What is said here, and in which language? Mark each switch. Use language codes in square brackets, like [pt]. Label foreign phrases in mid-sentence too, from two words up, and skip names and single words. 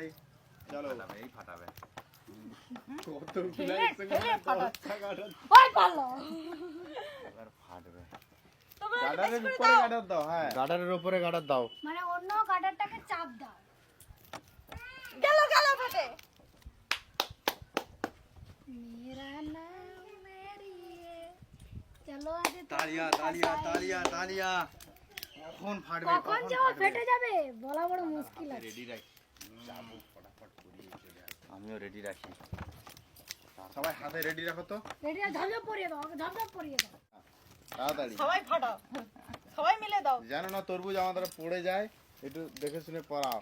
[bn] চলো এই ফাটাবে। ঠেলে ফাটাচ্ছে। ওই পারলো। এবার ফাটবে। তোমরা গাটারের উপরে গাটার দাও। হ্যাঁ গাডারের উপরে গাডার দাও। মানে অন্য কাটারটাকে চাপ দাও। গেল গেল ফেটে। [hi] मेरा नाम मेरी है चलो आज तालिया तालिया तालिया तालिया। [bn] কখন ফাটবে কখন যে ও ফেটে যাবে বলা বড় মুশকিল আছে। রেডি রাখি যাবো ফটাফট করিয়ে চলে আসবো। আমিও রেডি রাখি, সবাই হাতে রেডি রাখো তো রেডি ঝপঝপ পরিয়ে দাও, ঝপঝপ পরিয়ে দাও। তাড়াতাড়ি, সবাই ফাটাও, সবাই মিলে দাও। জানো না তরমুজ আমাদের পড়ে যায়, একটু দেখে শুনে পড়াও।